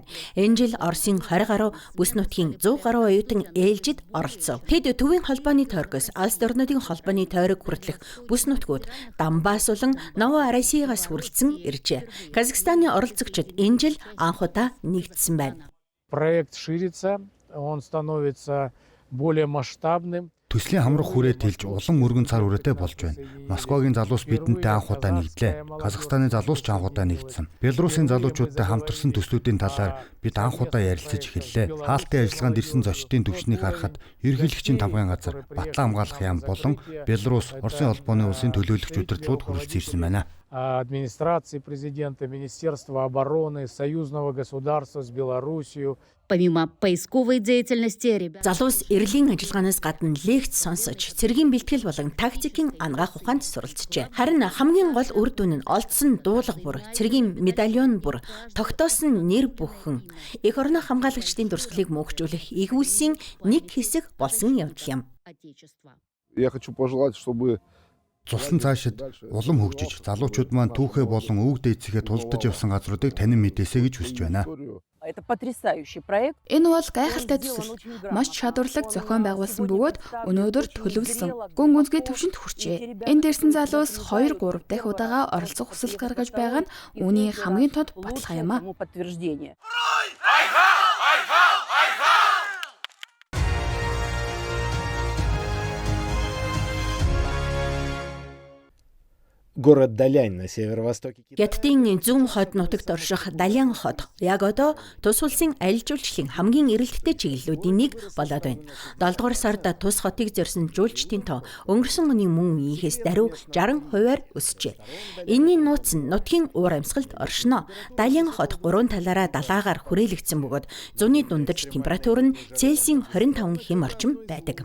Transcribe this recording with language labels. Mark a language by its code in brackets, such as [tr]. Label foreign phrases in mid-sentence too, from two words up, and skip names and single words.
[mn] Энэ жил Оросын 20 гаруй бүс нутгийн 100 гаруй оюутан ээлжид оролцов. Тэд Төвийн холбооны тойргоос Алс орнодын холбооны тойрог хүртэлх бүс нутгууд Донбасс болон Новороссиягаас хүрэлцэн иржээ. Казахстаны оролцогчид энэ жил анх удаа нэгдсэн байна. [ru] Проект ширится, он становится более масштабным. [mn] Төслийн хамрах хүрээ тэлж улам өргөн цар хүрээтэй болж байна. Москвагийн залуус бидэнтэй анх удаа нэгдлээ. Казахстаны залуус ч анх удаа нэгдсэн. Белорусын залуучуудтай хамтарсан төслүүдийн талаар бид анх удаа ярилцаж эхэллээ. Хаалтын ажиллагаанд ирсэн зочдын төвшнийг харахад ерөнхийлөгчийн тамгын газар, Батлан хамгаалах яам болон Белорус, Оросын холбооны улсын төлөөлөгч удирдлагууд хүрэлцэн ирсэн байна. [ru] Администрации президента, Министерства обороны, союзного государства с Белоруссией. Помимо поисковой деятельности, [mn] залуус Эрлийн ажиллагаанаас гадна лекц сонсож, цэргийн бэлтгэл болон тактикийн ангаах ухаанд суралцжээ. Харин хамгийн гол үр дүн нь олдсон дуулга бүр, цэргийн медальон бүр, тогтоосон нэр бүхэн эх орны хамгаалагчдын дурсгалыг мөнхжүүлэх игүүлсийн нэг хэсэг болсон явдал юм. [ru] Я хочу пожелать, чтобы [mn] Цуслан цаашид улам хөгжиж, залуучууд маань түүхээ болон өвөг дээдсэгээ тулдаж явсан газруудыг танин мэдээсэй гэж хүсэж байна. Энэ бол гайхалтай төсөл. Маш чадварлаг зохион байгуулсан бөгөөд өнөөдөр төлөвлөсөн гүн гүнзгий төвшөнд хүрчээ. Энд ирсэн залуус 2-3 дахь удаага оролцох хүсэл гаргаж байгаа нь үүний хамгийн тод баталгаа юм а. [ru] Город Далянь на северо-востоке. [mn] Хятадын зүүн хойд нутагт орших Далян хот яг одоо тус улсын аялал жуулчлалын хамгийн эрэлттэй чиглэлүүдийн нэг болоод байна. 7 дугаар сард тус хотыг зорьсон жуулчдын тоо өнгөрсөн оны мөн ийхээс даруй 60%-аар өсжээ. Энэний нууц нь нутгийн уур амьсгалд оршино. Далян хот 3 талаараа далаагаар хүрээлэгдсэн бөгөөд зуны дундаж температур нь Цельсийн 25 хэм орчим байдаг.